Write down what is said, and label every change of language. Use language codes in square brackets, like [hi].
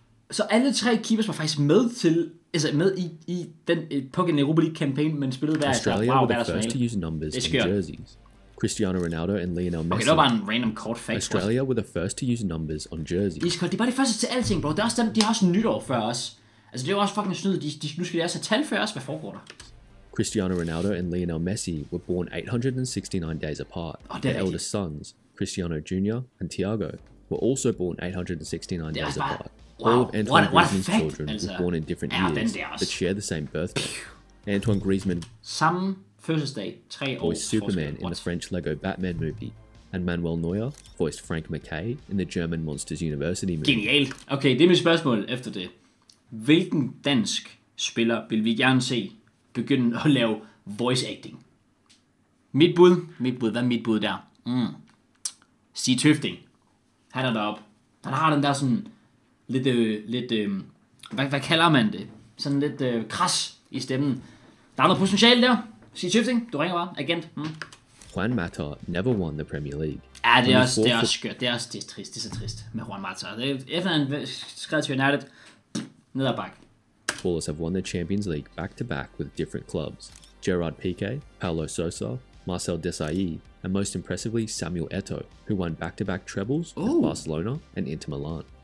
[da] Så alle 3 keepers var faktisk med til, altså med i den pågældende Europa League campaign, men spillede hver efter. [en] Australia were the first to use numbers on jerseys. Cristiano Ronaldo and Lionel Messi. [da] Okay, det var bare en random kort fact. [en] Australia were the first to use numbers on jerseys. [da] Det er bare de første til alting, bro. Det er også dem, de har også nytår før os. Altså det er jo også fucking snyd. Nu skal de også have tal før os. Hvad foregår der? [en] Cristiano Ronaldo and Lionel Messi were born 869 days apart. Their eldest sons, Cristiano Jr. and Thiago, were also born 869 days apart. All of Antoine Griezmann's children were born in different years, but share the same birthday. Antoine Griezmann, [da] samme fødselsdag, 3 år. [en] Voiced Superman in the French Lego Batman movie, and Manuel Neuer voiced Frank McKay in the German Monsters University movie. [da] Genialt. Okay, det er mit spørgsmål efter det. Hvilken dansk spiller vil vi gerne se begynde at lave voice acting? Mit bud, hvad er mit bud der? Stig Tøfting. Han er deroppe. Han har den der sådan lidt hvad kalder man det? Sådan lidt kras i stemmen. Der er noget potentiale der. Stig Tøfting, du ringer bare. Agent. [en] Juan Mata never won the Premier League. [da] Ja, det er også skørt. Det er trist. Det er så trist med Juan Mata. Efter han skrev til United, ned ad bakke. [en] Footballers have won the Champions League back-to-back with different clubs. Gerard Piqué, Paulo Sousa, Marcel Desailly, and most impressively Samuel Eto'o, who won back-to-back trebles with Barcelona and Inter Milan.